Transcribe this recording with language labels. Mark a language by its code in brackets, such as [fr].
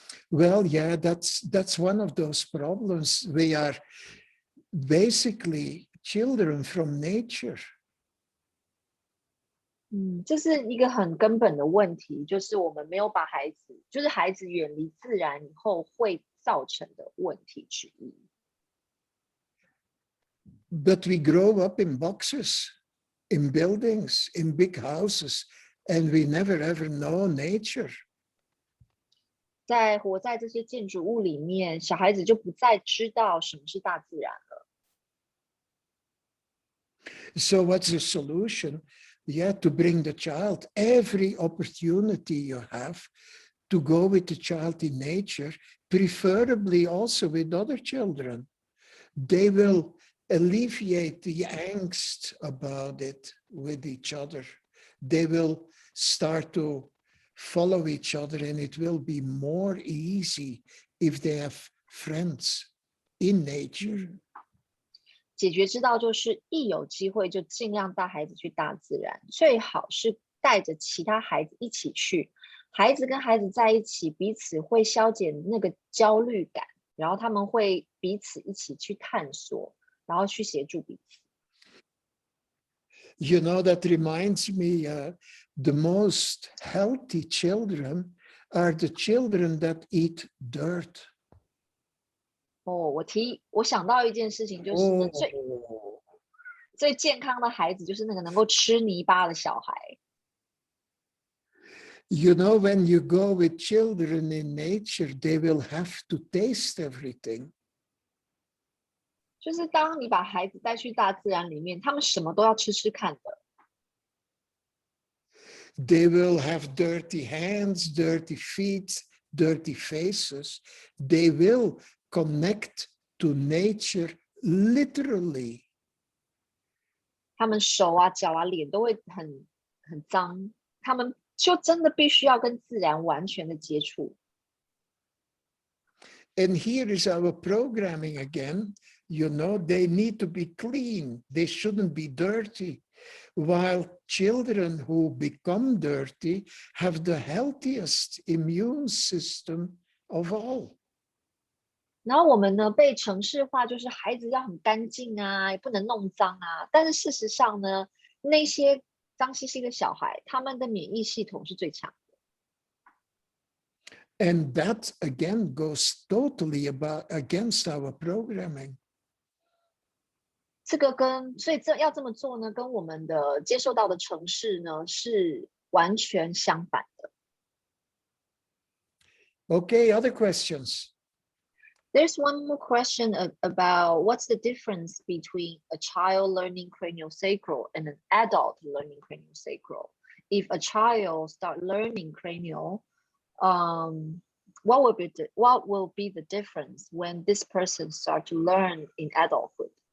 [en] Well, yeah, that's one of those problems. We are basically children from nature. [zh] 这是一个很根本的问题，就是我们没有把孩子远离自然以后会造成的问题之一。 [en] But we grow up in boxes. in buildings, in big houses, and we never ever know nature. [zh] 在活在这些建筑物里面，小孩子就不再知道什么是大自然了。 [en] So what's the solution? Yeah, to bring the child every opportunity you have to go with the child in nature, preferably also with other children. They will alleviate the angst about it with each other. They will start to follow each other, and it will be more easy if they have friends in nature. [zh] 解决之道就是一有机会就尽量带孩子去大自然，最好是带着其他孩子一起去。孩子跟孩子在一起，彼此会消减那个焦虑感，然后他们会彼此一起去探索，然后去协助彼此。 [en] You know, that reminds me, the most healthy children are the children that eat dirt. [zh] 我想到一件事情，就是呢， Oh. 最健康的孩子就是那个能够吃泥巴的小孩。 [en] You know, when you go with children in nature, they will have to taste everything. [zh] 就是当你把孩子带去大自然里面，他们什么都要吃吃看的。 [en] They will have dirty hands, dirty feet, dirty faces. They will connect to nature literally. [zh] 他们手啊、脚啊、脸都会很脏，他们就真的必须要跟自然完全的接触。 [en] And here is our programming again. You know, they need to be clean. They shouldn't be dirty. While children who become dirty have the healthiest immune system of all. [zh] 然后我们呢被程式化，就是孩子要很干净啊，也不能弄脏啊。但是事实上呢，那些脏兮兮的小孩，他们的免疫系统是最强的。 [en] And that again goes totally against our programming. [zh] 这个所以要这么做呢，跟我们的接受到的程式呢是完全相反的。 [en] Okay, other questions? There's one more question about what's the difference between a child learning craniosacral and an adult learning craniosacral. If a child start learning cranial, what will be the difference when this person start to learn in adulthood?